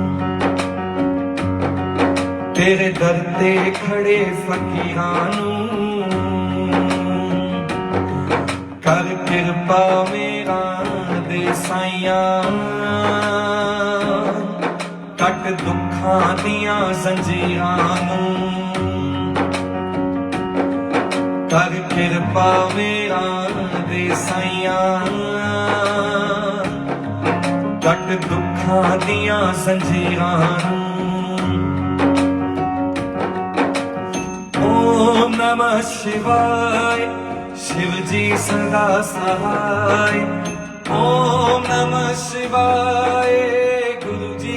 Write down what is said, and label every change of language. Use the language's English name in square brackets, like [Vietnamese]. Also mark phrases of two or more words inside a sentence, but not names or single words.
[Punjabi] ਤੇਰੇ ਦਰ ਤੇ ਖੜ੍ਹੇ ਫ਼ਕੀਰਾਂ ਨੂੰ ਕਰ ਕਿਰਪਾ ਮੇਰਾ ਦੇ ਸਾਈਆਂ ਕੱਟ ਦੁੱਖਾਂ ਦੀਆਂ ਜੰਜੀਰਾਂ ਨੂੰ ਕਰ ਕਿਰਪਾ ਮੇਰਾ ਦੇ ਸਾਈਆਂ ਕੱਟ ਦੁੱਖਾਂ ਦੀਆਂ ਜੰਜੀਰਾਂ [Hindi] ओम नमः शिवाय शिव जी सदा सहाय ओम नमः शिवाय गुरु जी